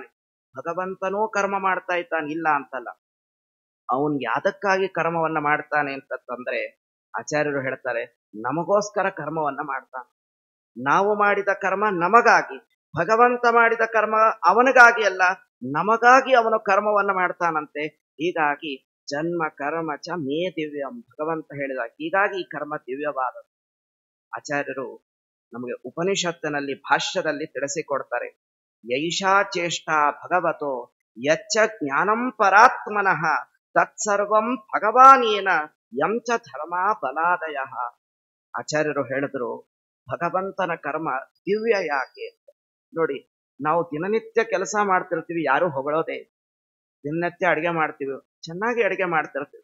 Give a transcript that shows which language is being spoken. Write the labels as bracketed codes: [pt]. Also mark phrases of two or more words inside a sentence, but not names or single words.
[kn] ಭಗವಂತನೂ ಕರ್ಮ ಮಾಡ್ತಾ ಇದ್ದಾನೆ, ಇಲ್ಲ ಅಂತಲ್ಲ. ಅವನ್ ಯಾದಕ್ಕಾಗಿ ಕರ್ಮವನ್ನ ಮಾಡ್ತಾನೆ ಅಂತಂದ್ರೆ, ಆಚಾರ್ಯರು ಹೇಳ್ತಾರೆ, ನಮಗೋಸ್ಕರ ಕರ್ಮವನ್ನ ಮಾಡ್ತಾನೆ. ನಾವು ಮಾಡಿದ ಕರ್ಮ ನಮಗಾಗಿ, ಭಗವಂತ ಮಾಡಿದ ಕರ್ಮ ಅವನಿಗಾಗಿ ಅಲ್ಲ, ನಮಗಾಗಿ ಅವನು ಕರ್ಮವನ್ನ ಮಾಡ್ತಾನಂತೆ. [sa] ಹೀಗಾಗಿ ಜನ್ಮ ಕರ್ಮ ಚ ಮೇ ದಿವ್ಯಂ, [kn] ಭಗವಂತ ಹೇಳಿದ. ಹೀಗಾಗಿ ಈ ಕರ್ಮ ದಿವ್ಯವಾದದ್ದು. ಆಚಾರ್ಯರು ನಮಗೆ ಉಪನಿಷತ್ತಿನಲ್ಲಿ ಭಾಷ್ಯದಲ್ಲಿ ತಿಳಿಸಿಕೊಡ್ತಾರೆ. [sa] ಯೈಷಾ ಚೇಷ್ಟಾ ಭಗವತೋ ಯಚ್ಚ ಜ್ಞಾನಂ ಪರಾತ್ಮನಃ ತತ್ಸರ್ವಂ ಭಗವಾನೇನ ಯಂಚ ಧರ್ಮ ಬಲಾದಯ. [kn] ಆಚಾರ್ಯರು ಹೇಳಿದ್ರು, ಭಗವಂತನ ಕರ್ಮ ದಿವ್ಯ ಯಾಕೆ ಅಂತ. ನೋಡಿ, ನಾವು ದಿನನಿತ್ಯ ಕೆಲಸ ಮಾಡ್ತಿರ್ತೀವಿ, ಯಾರು ಹೊಗಳೋದೇ. ದಿನನಿತ್ಯ ಅಡಿಗೆ ಮಾಡ್ತೀವಿ, ಚೆನ್ನಾಗಿ ಅಡಿಗೆ ಮಾಡ್ತಿರ್ತೀವಿ.